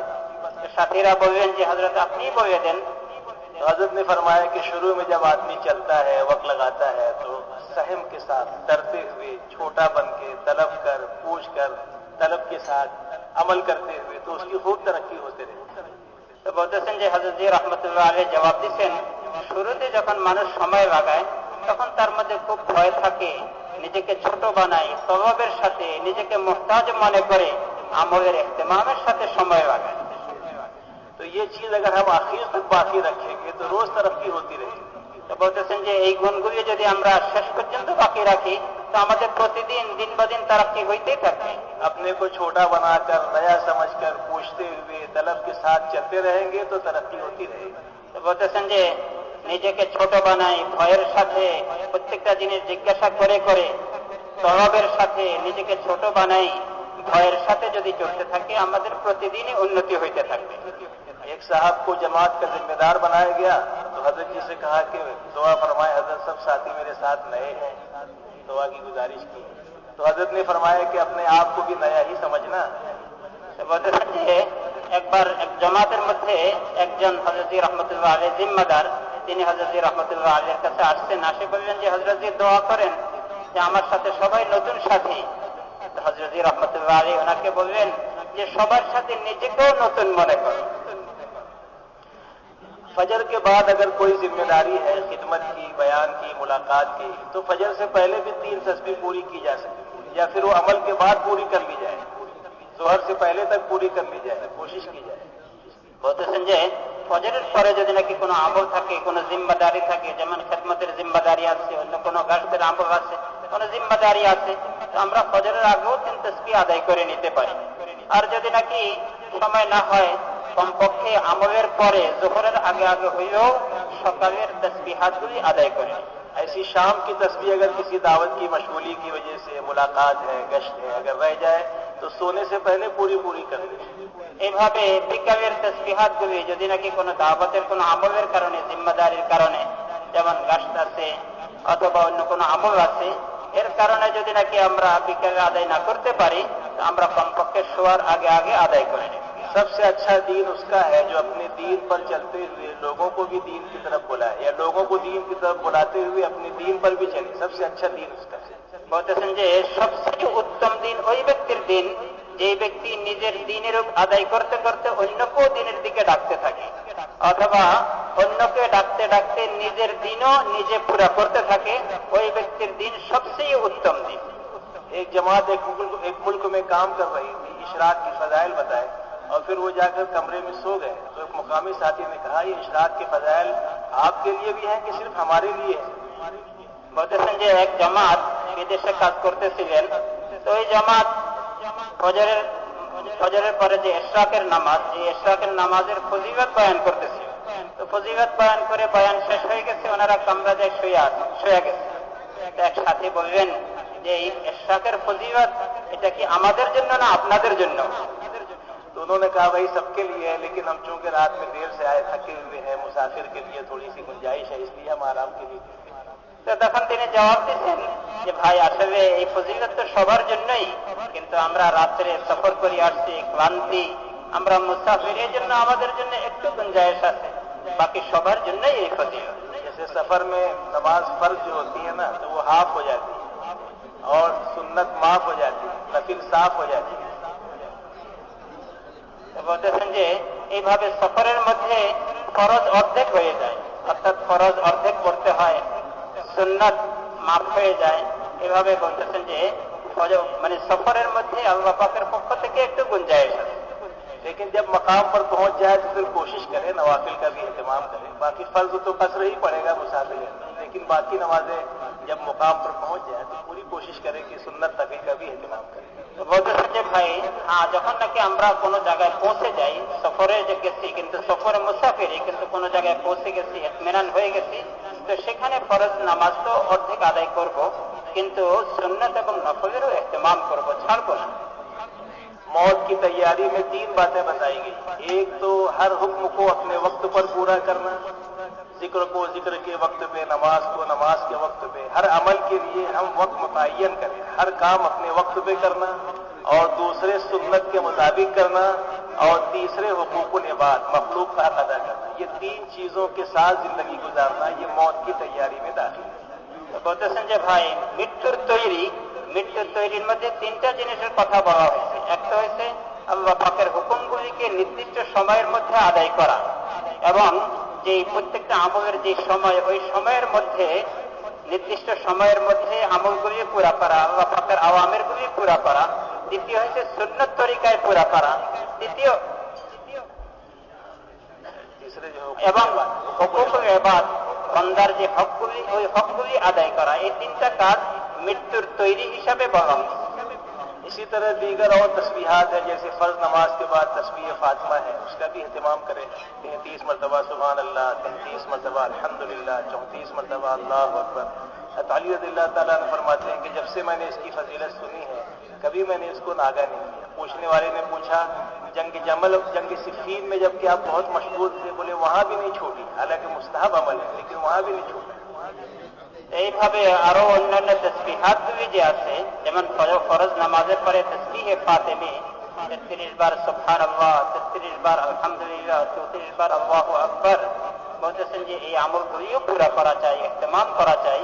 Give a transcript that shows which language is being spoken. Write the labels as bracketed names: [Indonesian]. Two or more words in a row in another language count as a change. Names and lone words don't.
[Bangla] সাথীরা বললেন যে হযরত আপনিই বলে দেন [Urdu] تو حضرت نے فرمایا کہ شروع میں جب آدمی چلتا ہے وقت لگاتا ہے تو سہم کے ساتھ ڈرتے ہوئے چھوٹا بن کے طلب کر پوچھ کر طلب کے ساتھ عمل کرتے ہوئے تو اس کی خوب ترقی ہوتے رہے [Bangla] তো বলতেছেন যে হযরত জি [Arabic] رحمة الله عليه [Bangla] জবাব দিয়েছেন শুরুতে যখন মানুষ সময় লাগায় তখন তার মধ্যে খুব ভয় থাকে নিজেকে ছোট বানায় তওয়াবের সাথে নিজেকে মুহতাজ মনে করে আমলের ইহতিমামের সাথে সময় লাগায় [Urdu] تو یہ چیز اگر ہم آخر تک باقی رکھیں گے تو روز ترقی ہوتی رہے گی [Bangla] তো বলতেছেন যে এই গুণগুলি যদি আমরা শেষ পর্যন্ত বাকি রাখি তো আমাদের প্রতিদিন দিন বা দিন তারাক্কি হইতেই থাকবে [Urdu] اپنے کو چھوٹا بنا کر نیا سمجھ کر پوچھتے ہوئے طلب کے ساتھ چلتے رہیں گے تو ترقی ہوتی رہے گی [Bangla] তো বলতেছেন যে নিজেকে ছোট বানাই ভয়ের সাথে প্রত্যেকটা জিনিস জিজ্ঞাসা করে করে তওয়াবের সাথে নিজেকে ছোট বানাই ভয়ের সাথে যদি চলতে থাকে আমাদের প্রতিদিনই উন্নতি হইতে থাকবে [Urdu] ایک صاحب کو جماعت کا ذمہ دار بنایا گیا تو حضرت جی سے کہا کہ دعا فرمائے حضرت سب ساتھی میرے ساتھ نئے ہیں دعا کی گزارش کی تو حضرت نے فرمایا کہ اپنے آپ کو بھی نیا ہی سمجھنا [Bangla] বলতেছেন যে একবার এক জামাতের মধ্যে একজন হযরত জি [Arabic] رحمة الله عليه [Bangla] জিম্মাদার তিনি হযরত জি রাহমাতুল্লাহ আলাইহির কাছে আসছেন আসে বললেন যে হযরত জি দোয়া করেন যে আমার সাথে সবাই নতুন সাথী হযরত জি [Arabic] رحمة الله عليه [Bangla] ওনাকে বললেন যে সবার সাথে নিজেকেও নতুন মনে করো [Urdu] فجر کے بعد اگر کوئی ذمہ داری ہے خدمت کی بیان کی ملاقات کی تو فجر سے پہلے بھی 3 تسبیح پوری کی جا سکتی ہے یا پھر وہ عمل کے بعد پوری کر لی جائے ظہر سے پہلے تک پوری کر لی جائے کوشش کی جائے [Bangla] বলতেছেন যে ফজরের পরে যদি নাকি কোনো আমল থাকে কোনো জিম্মাদারি থাকে যেমন খেদমতের জিম্মাদারি আছে অন্য কোনো গাছদের আমল আছে কোনো জিম্মাদারি আছে তো আমরা ফজরের আগেও 3 তাসবিহ আদায় করে নিতে পারি আর যদি নাকি সময় না হয় কমপক্ষে আমলের পরে যোহরের আগে আগে হইলেও সকালের তাসবিহাতগুলি আদায় করে [Urdu] ایسی شام کی تسبیح اگر کسی دعوت کی مشغولی کی وجہ سے ملاقات ہے گشت ہے اگر رہ جائے تو سونے سے پہلے پوری کر لیں [Bangla] এইভাবে বিকালের তাসবিহাতগুলি যদি নাকি কোনো দাওয়াতের কোনো আমলের কারণে জিম্মাদারির কারণে যেমন গাছট আছে অথবা অন্য কোনো আমল আছে এর কারণে যদি নাকি আমরা বিকালে আদায় না করতে পারি তো আমরা কমপক্ষে শোয়ার আগে আগে আদায় করে নিই [Urdu] سب سے اچھا دین اس کا ہے جو اپنے دین پر چلتے ہوئے لوگوں کو بھی دین کی طرف بلائے یا لوگوں کو دین کی طرف بلاتے ہوئے اپنے دین پر بھی چلے سب سے اچھا دین اس کا ہے [Bangla] বলতেছেন যে সবচেয়ে উত্তম দিন ওই ব্যক্তির দিন যে ব্যক্তি নিজের দিনের আদায় করতে করতে অন্যকেও দিনের দিকে ডাকতে থাকে অথবা অন্যকে ডাকতে ডাকতে নিজের দিনও নিজে পুরা করতে থাকে ওই ব্যক্তির দিন সবচেয়ে উত্তম দিন [Urdu] ایک جماعت ایک ملک میں کام کر رہی تھی اشراق کی فضائل بتائے اور پھر وہ جا کر کمرے میں سو گئے تو ایک مقامی ساتھی نے کہا یہ اشراق کے فضائل آپ کے لیے بھی ہیں کہ صرف ہمارے لیے ہیں [Bangla] বলতেছেন যে এক জামাত বিদেশে কাজ করতেছিলেন তো ওই জামাত ফজরের পরে যে ইশরাকের নামাজ এই ইশরাকের নামাজের ফজিলত বয়ান করতেছিল তো ফজিলত বয়ান করে বয়ান শেষ হয়ে গেছে ওনারা কামরা যায় শুয়ে গেছে তো এক সাথী বললেন যে এই ইশরাকের ফজিলত এটা কি আমাদের জন্য না আপনাদের জন্য [Urdu] تو انہوں نے کہا بھائی سب کے لیے ہے لیکن ہم چونکہ رات میں دیر سے آئے تھکے ہوئے ہیں مسافر کے لیے تھوڑی سی گنجائش ہے اس لیے ہم آرام کے لیے [Bangla] তো তখন তিনি জবাব দিচ্ছেন যে ভাই আসলে এই ফজিলত তো সবার জন্যই কিন্তু আমরা রাত্রে সফর করে আসছি ক্লান্তি আমরা মুসাফির এই জন্য আমাদের জন্য একটু গুঞ্জাইশ আছে বাকি সবার জন্যই এই ফজিলত [Urdu] جیسے سفر میں نماز فرض جو ہوتی ہے نا تو وہ ہاف ہو جاتی ہے اور سنت معاف ہو جاتی ہے نفل صاف ہو جاتی ہے [Bangla] বলতেছেন যে এইভাবে সফরের মধ্যে ফরজ অর্ধেক হয়ে যায় অর্থাৎ ফরজ অর্ধেক পড়তে হয় সুন্নাত মাফ হয়ে যায় এভাবে বলতেছেন যে মানে সফরের মধ্যে আল্লাহ পাকের পক্ষ থেকে একটু গুঞ্জাইশ আছে [Urdu] لیکن جب مقام پر پہنچ جائے تو پھر کوشش کرے نوافل کا بھی اہتمام کرے باقی فرض تو قصر ہی پڑے گا مسافر لیکن باقی نمازیں جب مقام پر پہنچ جائے تو پوری کوشش کریں کہ سنت تقی کا بھی اہتمام کریں. [Bangla] তো বলতেছে যে ভাই, যখন নাকি আমরা কোনো জায়গায় পৌঁছে যাই, সফরে যে গেছি কিন্তু সফরে মুসাফিরি, কিন্তু কোনো জায়গায় পৌঁছে গেছি, ইতমিনান হয়ে গেছি, তো সেখানে ফরজ নামাজ তো অর্ধেক আদায় করব, কিন্তু সুন্নত এবং নফলেরও ইহতিমাম করব, ছাড়বো না. [Urdu] موت کی تیاری میں 3 باتیں بتائی گئیں. ایک تو ہر حکم کو اپنے وقت پر پورا کرنا، ذکر کو ذکر کے وقت پے، نماز کو نماز کے وقت پے، ہر عمل کے لیے ہم وقت متعین کریں، ہر کام اپنے وقت پے کرنا، اور دوسرے سنت کے مطابق کرنا، اور تیسرے [Arabic] حقوق العباد, [Urdu] مخلوق کا حق ادا کرنا. یہ 3 چیزوں کے ساتھ زندگی گزارنا، یہ موت کی تیاری میں داخل ہے. [Bangla] তো বলতেছেন যে ভাই, মৃত্যুর তৈরির মধ্যে 3টা জিনিসের কথা বলা হয়েছে. একটা হয়েছে আল্লাহ পাকের হুকুমগুলিকে নির্দিষ্ট সময়ের মধ্যে আদায় করা, এবং যে প্রত্যেকটা আমলের যে সময়, ওই সময়ের মধ্যে, নির্দিষ্ট সময়ের মধ্যে আমলগুলি পুরা করা, আল্লাহ পাকের আওয়ামিরগুলি পুরা করা. দ্বিতীয় হচ্ছে সুন্নত তরিকায় পুরা করা. তৃতীয় এবং [Arabic] حقوق العباد, [Bangla] বান্দার যে হকগুলি, ওই হকগুলি আদায় করা. এই 3টা কাজ মৃত্যুর তৈরি হিসাবে বলা হয়. [Urdu] اسی طرح دیگر اور تسبیحات ہیں، جیسے فرض نماز کے بعد تسبیح فاطمہ ہے، اس کا بھی اہتمام کریں. 33 مرتبہ [Arabic] سبحان الله, [Urdu] 33 مرتبہ الحمدللہ، 34 مرتبہ [Arabic] الله أكبر. [Urdu] علی [Arabic] رضي الله تعالى عنه [Urdu] فرماتے ہیں کہ جب سے میں نے اس کی فضیلت سنی ہے، کبھی میں نے اس کو ناغہ نہیں کیا. پوچھنے والے نے پوچھا، جنگ جمل، جنگ صفین میں جبکہ آپ بہت مشغول تھے، بولے وہاں بھی نہیں چھوڑی، حالانکہ مستحب عمل ہے، لیکن وہاں بھی نہیں چھوڑی. [Bangla] এইভাবে আরো অন্যান্য তসবিহাতগুলি যে আছে, যেমন ফরজ নামাজের পরে তসবিহে ফাতেমি 33 বার সুবহানাল্লাহ, 33 বার আলহামদুলিল্লাহ, 34 বার [Arabic] الله أكبر. [Bangla] বলতেছেন যে এই আমলগুলিও পুরা করা চাই, ইহতিমাম করা চাই.